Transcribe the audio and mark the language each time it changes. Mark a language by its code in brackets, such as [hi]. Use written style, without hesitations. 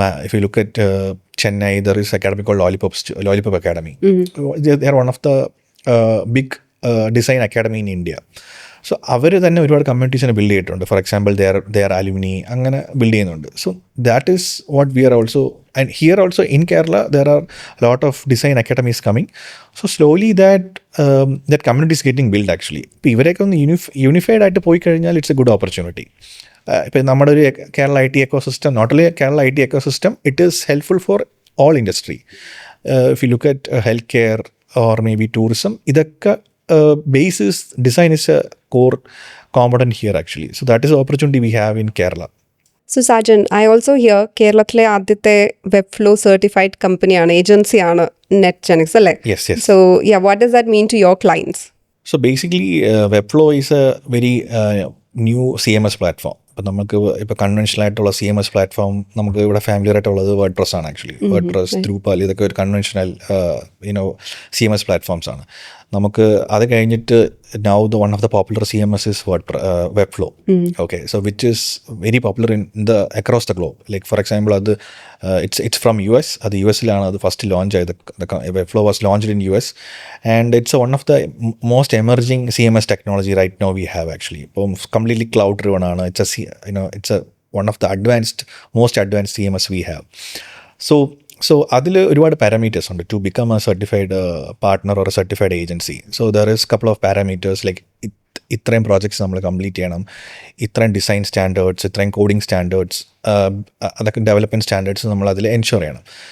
[en] If you look at Chennai, there is an academy called Lollipop Academy. They are one of the big design academy in India. [ml] So അവർ തന്നെ ഒരുപാട് കമ്മ്യൂണിറ്റീസിനെ build ചെയ്തിട്ടുണ്ട്. For example they are alumni, അങ്ങനെ build ചെയ്യുന്നുണ്ട്. [en] So that is what we are also, and here also in Kerala there are lot of design academies coming. So slowly that community is getting build actually. [ml] ഇപ്പോൾ ഇവരൊക്കെ ഒന്ന് unified ആയിട്ട് പോയി കഴിഞ്ഞാൽ [en] It's a good opportunity. [ml] ഇപ്പം നമ്മുടെ ഒരു [en] Kerala IT ecosystem, not only Kerala IT ecosystem, it is helpful for all industry. If you look at healthcare or maybe tourism, idakka basis design is a core component here actually. So that is the opportunity we have in Kerala. So Sajan, I also hear [ml] കേരളത്തിലെ ആദ്യത്തെ Webflow certified കമ്പനിയാണ്, ഏജൻസിയാണ് NetGenix അല്ലേ? [en] Yes. So yeah, what does that mean to your clients? So basically Webflow is a very new CMS platform. [ml] ഇപ്പം നമുക്ക് ഇപ്പോൾ conventional ആയിട്ടുള്ള CMS platform നമുക്ക് ഇവിടെ ഫാമിലിയർ ആയിട്ടുള്ളത് വേർഡ്പ്രസ് ആണ് ആക്ച്വലി. വേർഡ്പ്രസ്, ദ്രൂപാൽ, ഇതൊക്കെ ഒരു കൺവെൻഷനൽ CMS പ്ലാറ്റ്ഫോംസ് ആണ്. നമുക്ക് അത് കഴിഞ്ഞിട്ട് [en] now the one of the popular CMS is Webflow. Okay, so which is very popular in the across the globe. Like for example, it's from US. [ml] അത് US-ലാണ് അത് first launch ആയത്. [en] Webflow was launched in US, and it's one of the most emerging CMS technology right now we have actually. ഇപ്പം completely cloud driven ആണ്. It's one of the most advanced CMS we have. So [ml] അതിൽ ഒരുപാട് parameters ഉണ്ട് [en] To become a certified partner or a certified agency. So there is couple of parameters like [ml] ഇത്രയും projects നമ്മൾ complete ചെയ്യണം, ഇത്രയും design standards, ഇത്രയും coding standards, അതൊക്കെ development standards നമ്മൾ അതിൽ എൻഷുർ ചെയ്യണം.